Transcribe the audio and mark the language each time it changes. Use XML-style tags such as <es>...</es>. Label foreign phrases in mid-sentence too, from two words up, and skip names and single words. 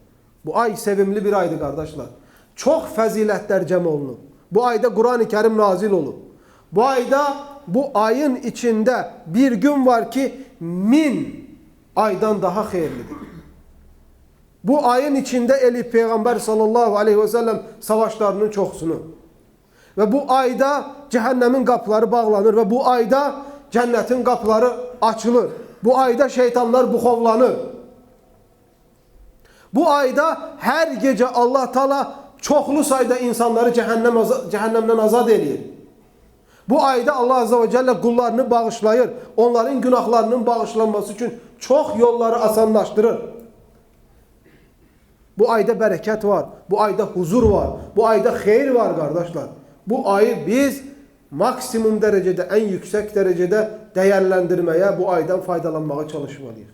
<az>Bu ay sevimli bir aydır qardaşlar. Çox fəzilətlər cəm olunub. Bu ayda Quran-ı Kerim nazil olub. Bu ayda, bu ayın içində bir gün var ki, 1000 aydan daha xeyirlidir. Bu ayın içində eləyib Peyğəmbər</az> <ar>sallallahu aleyhi ve sellem</ar> <az>savaşlarının çoxsunu. Ve bu ayda cəhənnəmin qapıları bağlanır ve bu ayda cənnetin qapıları açılır. Bu ayda şeytanlar buxovlanır. Bu ayda her gece Allah Teala çoxlu sayda insanları cəhənnəmdən azad edir. Bu ayda Allah</az> <ar>Azze ve Celle</ar> <az>qullarını bağışlayır. Onların günahlarının bağışlanması için çox yolları asanlaştırır. Bu ayda bərəkət var. Bu ayda huzur var. Bu ayda xeyir var</az> <tr>kardeşler. Bu ayı biz maksimum derecede, en yüksek derecede değerlendirmeye, bu aydan faydalanmaya çalışmalıyız.</tr>